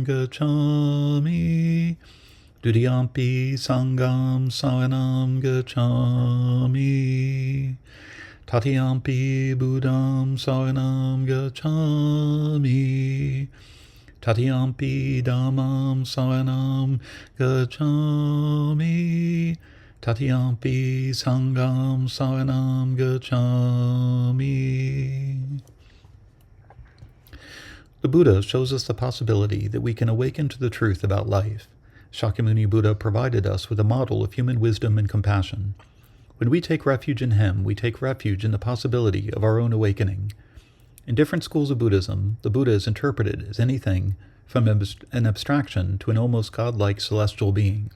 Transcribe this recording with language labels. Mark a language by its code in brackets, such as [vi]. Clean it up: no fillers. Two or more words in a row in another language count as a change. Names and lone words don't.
[pi] gacchami, Dutiyampi Sangham saranam gacchami, Tatiyampi Buddham saranam gacchami, Tatiyampi Dhammam saranam gacchami, Tatiyampi Sangham saranam gacchami. [en] The Buddha shows us the possibility that we can awaken to the truth about life. Shakyamuni Buddha provided us with a model of human wisdom and compassion. When we take refuge in him, we take refuge in the possibility of our own awakening. In different schools of Buddhism, the Buddha is interpreted as anything from an abstraction to an almost godlike celestial being.